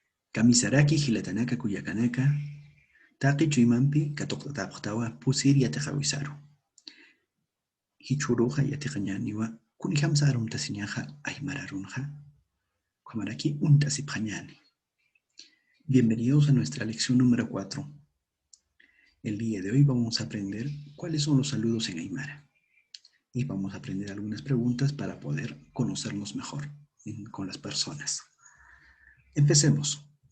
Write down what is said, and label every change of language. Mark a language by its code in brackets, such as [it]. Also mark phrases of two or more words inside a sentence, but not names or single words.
[ay] Kamisaraki hilatanaka kuyakanaka. Taki chuimampi katoktatapaktawa pusir yatakawisaru. Hichuruja yatikañaniwa kunijamsa arumtasiñaja aymararunja. Kamaraki untasipjañani. [es] Bienvenidos a nuestra lección número 4. El día de hoy vamos a aprender cuáles son los saludos en Aymara. Y vamos a aprender algunas preguntas para poder conocernos mejor con las personas. Empecemos.